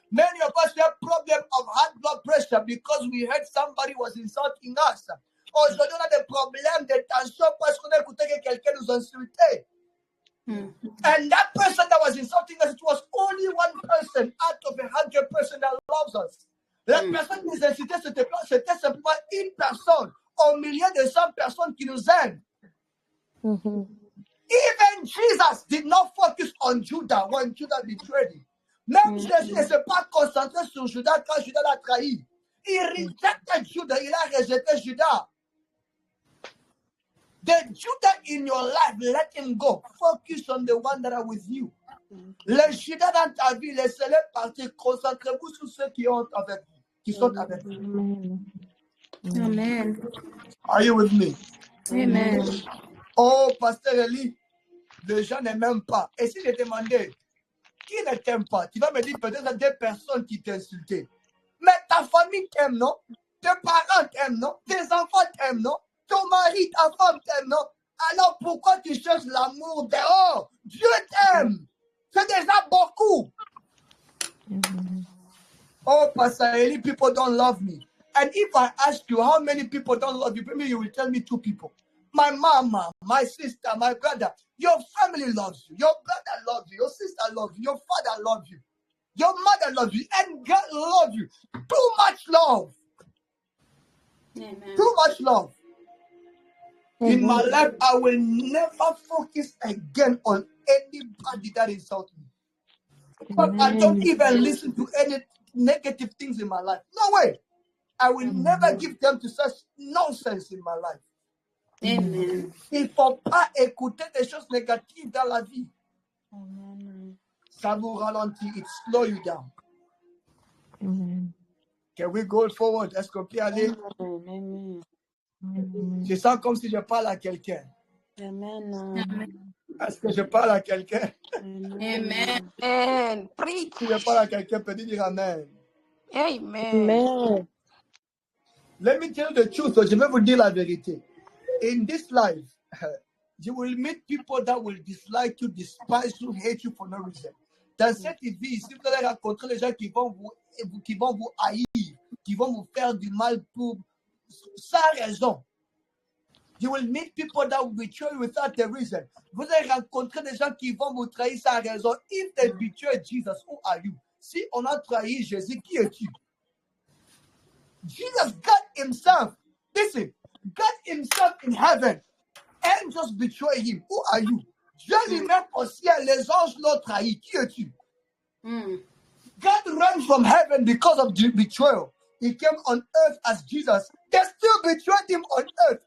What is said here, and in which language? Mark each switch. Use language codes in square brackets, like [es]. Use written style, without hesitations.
[en] Many of us have problem of high blood pressure because we heard somebody was insulting us. [fr] Aujourd'hui, on a des problèmes de tension parce qu'on a écouté que quelqu'un nous insultait. [en] And that person that was insulting us, it was only one person out of 100% that loves us. [fr] La personne qui nous insultait, c'était simplement une personne au milieu de 100 personnes qui nous aiment. [en] Even Jesus did not focus on Judah when Judah betrayed him. [fr] Même Jésus ne s'est pas concentré sur Judas quand Judas l'a trahi. Il [en] rejected [fr] Judah, il a rejeté Judas. [en] The Judah in your life, let him go. Focus on the one that are with you. [fr] Les Judas dans ta vie, laissez-les partir. Concentrez-vous sur ceux qui sont avec vous. Qui sont avec vous. [en] Amen. Are you with me? Amen. [fr] Oh, Pasteur Eli, les gens ne m'aiment pas. Et si je demandais, qui ne t'aime pas? Tu vas me dire peut-être des personnes qui t'insultent. Mais ta famille t'aime, non? Tes parents t'aiment, non? Tes enfants t'aiment, non? Ton mari, ta femme t'aime, non? Alors pourquoi tu cherches l'amour dehors? Dieu t'aime. C'est déjà beaucoup. [en] Oh, Pastor Eli, people don't love me. And if I ask you how many people don't love you, maybe you will tell me 2 people. My mama, my sister, my brother. Your family loves you. Your brother loves you. Your sister loves you. Your father loves you. Your mother loves you. And God loves you. Too much love. Amen. Too much love. In my life, I will never focus again on anybody that insults me. But I don't even listen to any negative things in my life. No way. I will never give them to such nonsense in my life. Amen. [fr] Il ne faut pas écouter des choses négatives dans la vie. Ça vous ralentit. [en] It slow you down. Can we go forward? [fr] Est-ce qu'on peut aller? Je sens comme si je parle à quelqu'un. Est-ce que je parle à quelqu'un? [en] Amen. Amen. Preach. [fr] Si je parle à quelqu'un, peut-être dire Amen. [en] Amen. Let me tell you the truth. [fr] Je vais vous dire la vérité. [en] In this life, you will meet people that will dislike you, despise you, hate you for no reason. [fr] Dans cette vie ici, vous allez rencontrer les gens qui vont vous haïr, qui vont vous faire du mal sans raison. [en] You will meet people that will betray you without a reason. [fr] Vous allez rencontrer des gens qui vont vous trahir sans raison. [en] If they betray Jesus, who are you? [fr] Si on a trahi Jésus, qui es-tu? [en] Jesus, God himself, listen, God himself in heaven, angels betray him. Who are you? [fr] Dieu lui-même au ciel, les anges l'ont trahi. Qui es-tu? [en] God ran from heaven because of the betrayal. He came on earth as Jesus. They still betrayed him on earth.